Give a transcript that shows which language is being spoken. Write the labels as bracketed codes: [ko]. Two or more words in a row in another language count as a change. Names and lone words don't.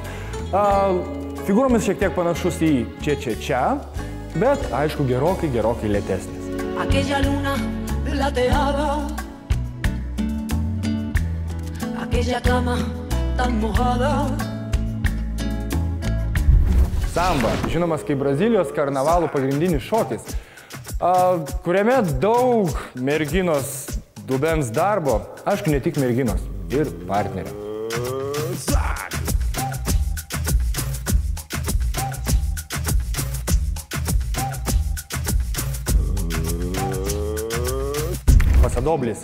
[lt] Figūromis šiek tiek panašus į čia, bet aišku gerokai lėtesnis. [es] Aquella luna plateada, aquella cama tan mojada. [lt] Samba, žinomas kaip Brazilijos karnavalų pagrindinis šokis, kuriame daug merginos dubens darbo, aišku, ne tik merginos, ir partnerio. Pasadoblis.